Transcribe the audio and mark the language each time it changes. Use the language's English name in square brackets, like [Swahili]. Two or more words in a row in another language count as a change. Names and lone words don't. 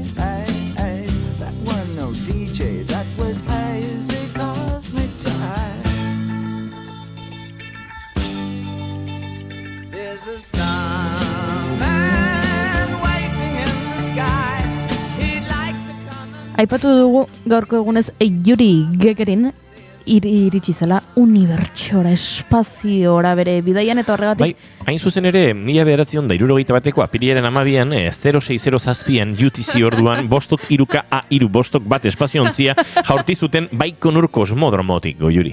[English] That wasn't no DJ, that was hazy cosmic time. There's a starman waiting in the sky. He'd like to come and [Basque] Aipatu dugu gaurko egunez Yuri Gagarin iritsi zela unibertsora, espaziora bere bidaian eta horregatik. Bai, hain zuzen ere, 1971 apirilaren 12an, 060 zazpian UTC orduan, bostok iruka A3 bostok bat espaziontzia jaurti zuten Baikonur kosmodromotik, Goiuri.